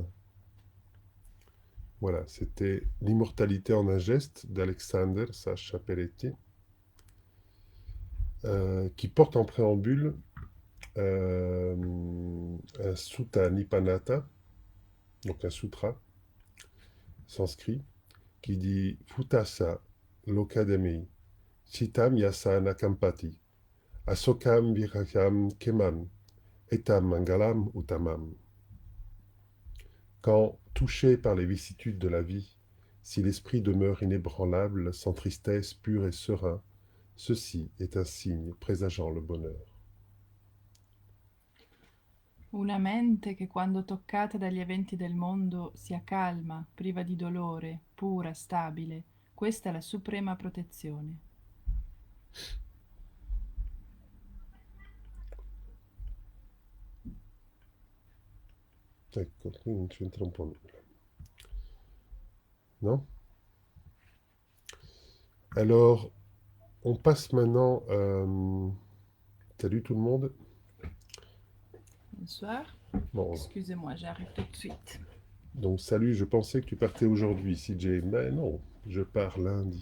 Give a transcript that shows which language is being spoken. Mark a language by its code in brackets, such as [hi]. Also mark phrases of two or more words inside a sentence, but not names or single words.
[fr] Voilà, c'était L'immortalité en un geste d'Alexander Sascha Pelletti, qui porte en préambule un sutta Nipanata, donc un sutra sanskrit, qui dit [pi] Futasa Lokademi, Chitam Yasana Kampati, Asokam Virakam Keman, Etam Mangalam Uttamam. [fr] Quand, touché par les vicissitudes de la vie, si l'esprit demeure inébranlable, sans tristesse, pur et serein, ceci est un signe présageant le bonheur. [it] Una mente che quando toccata dagli eventi del mondo sia calma, priva di dolore, pura, stabile, questa è la suprema protezione. Ecco, qui non c'entra un po' nulla. Non? [fr] Alors, on passe maintenant... Salut tout le monde. Bonsoir. Bon, Excusez-moi, j'arrive tout de suite. donc salut, je pensais que tu partais aujourd'hui, CJ. Mais non, je pars lundi.